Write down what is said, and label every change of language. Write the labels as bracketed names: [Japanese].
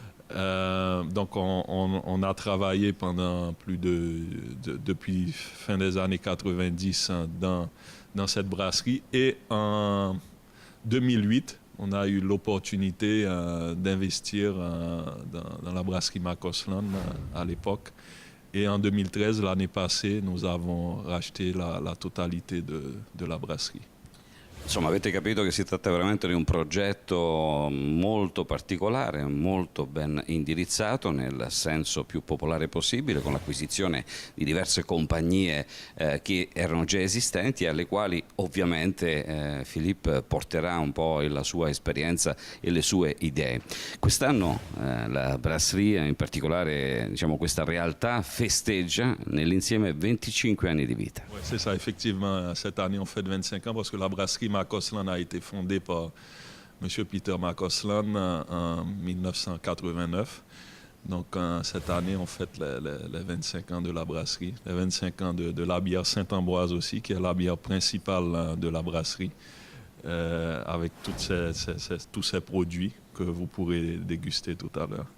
[French] Donc on a travaillé pendant depuis fin des années 90 dans cette brasserie, et en 2008, on a eu l'opportunité d'investir dans la brasserie McCausland à l'époque. Et en 2013, l'année passée, nous avons racheté la totalité de la brasserie. [Italian] Insomma, avete capito che si tratta veramente di un progetto molto particolare, molto ben indirizzato nel senso più popolare possibile, con l'acquisizione di diverse compagnie che erano già esistenti e alle quali ovviamente Philippe porterà un po' la sua esperienza e le sue idee. Quest'anno la brasserie, in particolare diciamo, questa realtà, festeggia nell'insieme 25 anni di vita. [French] Ouais, c'est ça, effectivement. Cette année, on fête 25 ans parce que la brasserie Macoslan a été fondée par M. Peter Macoslan en 1989. Donc, cette année, on fête les 25 ans de la brasserie, les 25 ans de la bière Saint-Ambroise aussi, qui est la bière principale de la brasserie, avec tous ces produits que vous pourrez déguster tout à l'heure.